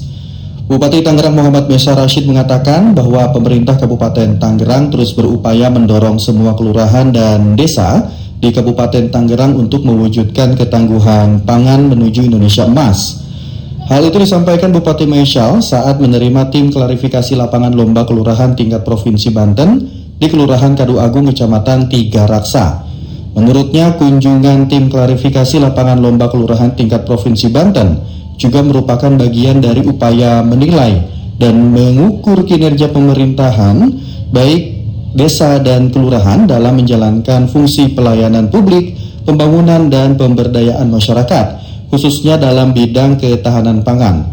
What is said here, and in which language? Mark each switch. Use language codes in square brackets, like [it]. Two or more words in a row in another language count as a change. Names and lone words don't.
[id] Bupati Tangerang Muhammad Maisha Rashid mengatakan bahwa pemerintah Kabupaten Tangerang terus berupaya mendorong semua kelurahan dan desa di Kabupaten Tangerang untuk mewujudkan ketangguhan pangan menuju Indonesia Emas. Hal itu disampaikan Bupati Maisha saat menerima tim klarifikasi lapangan lomba kelurahan tingkat Provinsi Banten di Kelurahan Kadu Agung, Kecamatan Tiga Raksa. Menurutnya, kunjungan tim klarifikasi lapangan lomba kelurahan tingkat Provinsi Banten juga merupakan bagian dari upaya menilai dan mengukur kinerja pemerintahan baik desa dan kelurahan dalam menjalankan fungsi pelayanan publik, pembangunan dan pemberdayaan masyarakat, khususnya dalam bidang ketahanan pangan.